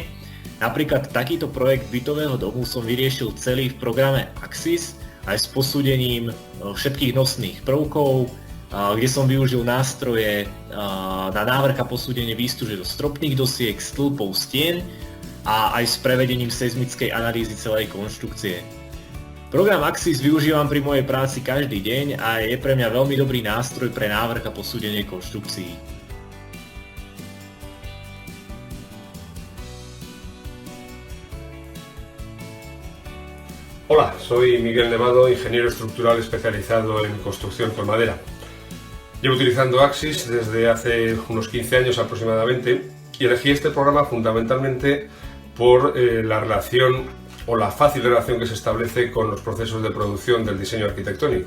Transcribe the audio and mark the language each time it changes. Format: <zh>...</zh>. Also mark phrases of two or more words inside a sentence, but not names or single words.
<sk>Napríklad takýto projekt bytového domu som vyriešil celý v programe Axis aj s posúdením všetkých nosných prvkov, kde som využil nástroje na návrh a posúdenie výstuže do stropných dosiek, stĺpov, stien a aj s prevedením seizmickej analýzy celej konštrukcie. Program Axis využívam pri mojej práci každý deň a je pre mňa veľmi dobrý nástroj pre návrh a posúdenie konštrukcií.</sk> <es>Hola, soy Miguel Nevado, ingeniero estructural especializado en construcción con madera. Llevo utilizando Axis desde hace unos 15 años aproximadamente y elegí este programa fundamentalmente por la relación o la fácil relación que se establece con los procesos de producción del diseño arquitectónico.</es>